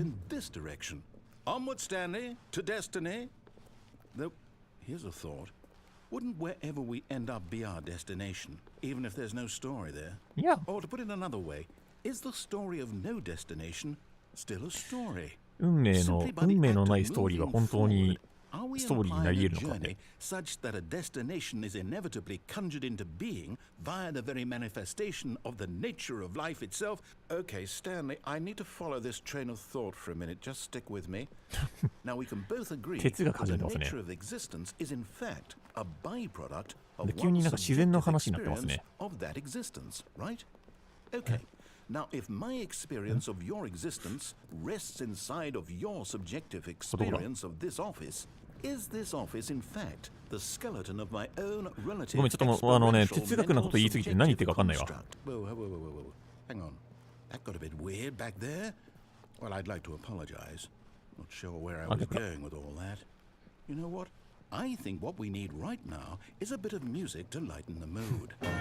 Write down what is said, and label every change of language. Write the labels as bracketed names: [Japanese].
[English] in this direction. Onward, Stanley, to destiny. Though, here's a thought. Wouldn't wherever we end up be our destination, even if there's no story there? Yeah. Or to put it another way, is the story of no destination still a story? [Japanese] 運命のないストーリーは本当にストーリーになり得るのかね。 [English] such that a destination is inevitably conjured into being via the very manifestation of the nature of life itself. Okay, Stanley, I need to follow this train of thought for a minute. Just stick with me. Now we can both agree that the nature of existence is in fact a byproduct of one's experience of that existence, right? Okay. Now, if my experience of your existence rests inside of your subjective experience of this office, is this office in fact the skeleton of my own relative [Japanese] ごめん、ちょっともう哲学なこと言いすぎて何言ってるか分かんないわ。 [English] Whoa. Hang on. That got a bit weird back there. Well, I'd like to apologize. Not sure where I was going with all that. You know what? I think what we need right now is a bit of music to lighten the mood.